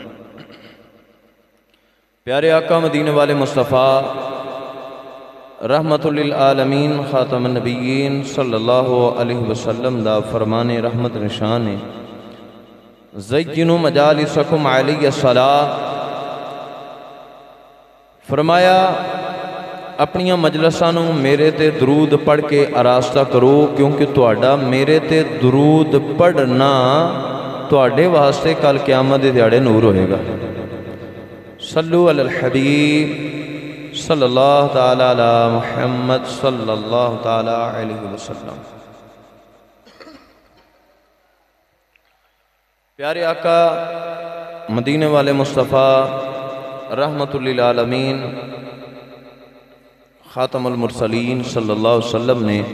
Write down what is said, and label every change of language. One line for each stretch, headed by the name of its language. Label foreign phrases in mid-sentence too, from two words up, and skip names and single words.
Punjabi: پیارے آقا مدینے والے مصطفیٰ رحمت للعالمین خاتم النبیین
Arabic: صلی اللہ علیہ وسلم
Punjabi: دا فرمان رحمت نشان ہے،
Arabic: زینوا مجالسکم علی الصلاۃ۔
Punjabi: فرمایا اپنیاں مجلسانوں میرے تے درود پڑھ کے آراستہ کرو، کیونکہ تہاڈا میرے تے درود پڑھنا تہاڈے واسطے کل قیامت دے دیہاڑے نور ہوئے گا۔
Arabic: صلو علی الحبیب صلی اللہ تعالی علی محمد صلی اللہ تعالی علیہ وسلم۔
Punjabi: پیارے آقا مدینے والے مصطفیٰ رحمت للعالمین خاتم المرسلین
Arabic: صلی اللہ علیہ وسلم
Punjabi: نے